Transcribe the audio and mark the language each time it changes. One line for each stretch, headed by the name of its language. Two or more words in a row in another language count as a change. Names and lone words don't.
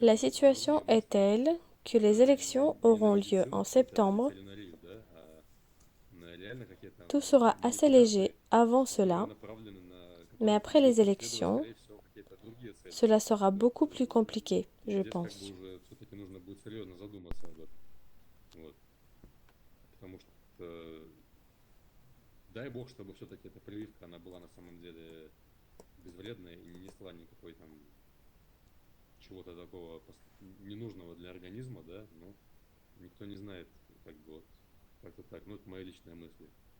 French: La
Russian: на
French: situation
Russian: другие
French: est telle que les élections
Russian: не на
French: auront lieu
Russian: медицину,
French: en
Russian: какие-то
French: septembre.
Russian: ветеринарию, да, а на реально какие-то
French: Tout sera assez léger
Russian: манипуляции,
French: avant
Russian: которые
French: cela,
Russian: направлены на
French: mais
Russian: которые
French: après les
Russian: преследуют,
French: élections,
Russian: скорее всего, какие-то другие цели.
French: cela sera beaucoup
Russian: Вот,
French: plus compliqué, je
Russian: здесь как
French: pense.
Russian: бы уже все-таки нужно будет серьезно задуматься об этом. Вот. Потому что дай бог, чтобы все-таки эта прививка, она была на самом деле безвредная и не несла никакой там чего-то такого ненужного для организма, да, ну, никто не знает, как бы вот, как-то так, ну, это мои личные мысли.